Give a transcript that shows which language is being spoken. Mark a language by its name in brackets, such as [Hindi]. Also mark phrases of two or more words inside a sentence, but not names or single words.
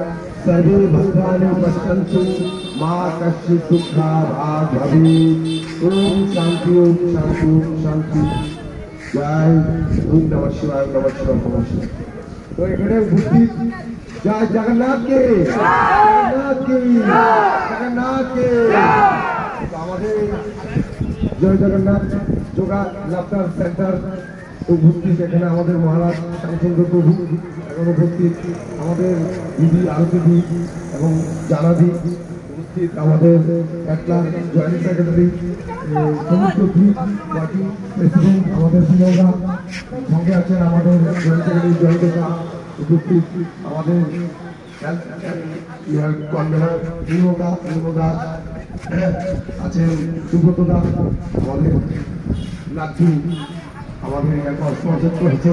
[Sanskrit] सर्वे भद्राणि पश्यन्तु मा कश्चित् दुःखाभाग् भवेत्। ओम शांति ओम शांति ओम शांति। जय ओम नमः शिवाय नमः शिवाय नमः शिवाय। [Bangla] तो এখানে উপস্থিত জয় জগন্নাথ কে জগন্নাথ কে জগন্নাথ কে। আমাদের জয় জগন্নাথ যোগা লাফটার সেন্টার উপস্থিত এখানে আমাদের মহারাজ শ্যামচন্দ্র প্রভু এখন উপস্থিত, আমাদের দিদি আরতি দি এবং জানাদি উপস্থিত, আমাদের একলা [English] joint secretary [Bangla] সমস্ত [English] party president [Bangla] আমাদের বিনোদা সঙ্গে আছেন, আমাদের [English] joint secretary [Bangla] জয়দেকা উপস্থিত, আমাদের কনভেনার বিনোদা আছেন, সুব্রত দাস আমাদের লাঠি আমাদের এখন স্পন্সর করেছেন।